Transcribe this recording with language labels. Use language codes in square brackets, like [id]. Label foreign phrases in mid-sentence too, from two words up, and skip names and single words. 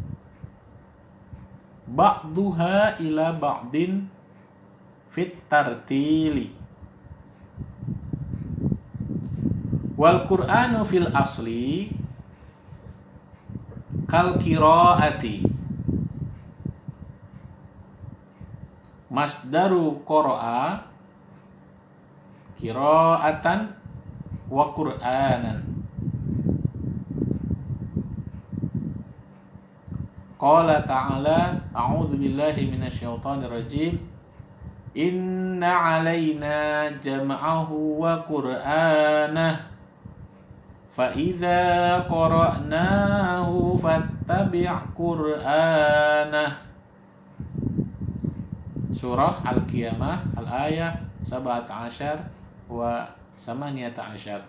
[ar] بعضها إلى بعض في الترتيل والقرآن في الأصل كالقراءة مصدر قرأ قراءة وقرآنا. قال تعالى أعوذ بالله من الشيطان الرجيم. إن علينا جمعه وقرآنه فإذا قرأناه فاتبع قرآنه. سورة القيامة الآية 17 و 18.